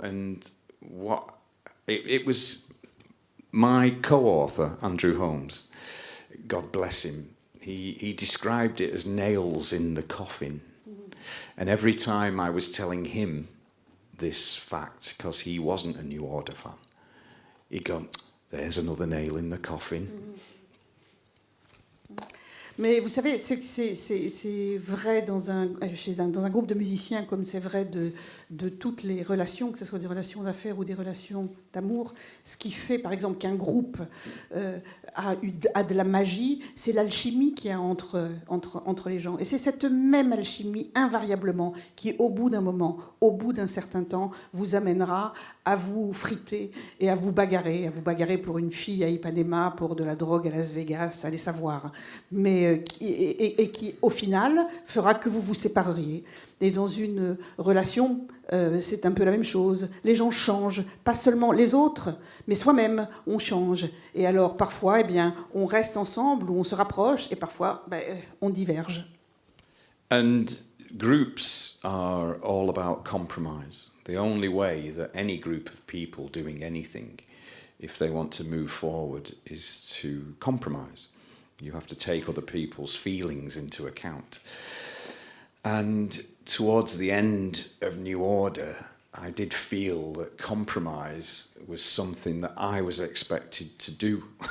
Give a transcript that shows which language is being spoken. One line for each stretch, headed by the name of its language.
English: And what it was my co-author, Andrew Holmes, God bless him, he described it as nails in the coffin. And every time I was telling him this fact, because he wasn't a New Order fan, he'd go, there's another nail in the coffin.
French: Mais vous savez, c'est vrai dans un groupe de musiciens, comme c'est vrai de toutes les relations, que ce soit des relations d'affaires ou des relations d'amour. Ce qui fait, par exemple, qu'un groupe a de la magie, c'est l'alchimie qu'il y a entre les gens. Et c'est cette même alchimie, invariablement, qui, au bout d'un moment, au bout d'un certain temps, vous amènera à vous friter et à vous bagarrer pour une fille à Ipanema, pour de la drogue à Las Vegas, allez savoir. Mais qui, au final, fera que vous vous sépareriez. Et dans une relation, c'est un peu la même chose. Les gens changent, pas seulement les autres, mais soi-même, on change. Et alors, parfois, eh bien, on reste ensemble ou on se rapproche, et parfois, on diverge.
English: And groups are all about compromise. The only way that any group of people doing anything, if they want to move forward, is to compromise. You have to take other people's feelings into account. And towards the end of New Order, I did feel that compromise was something that I was expected to do.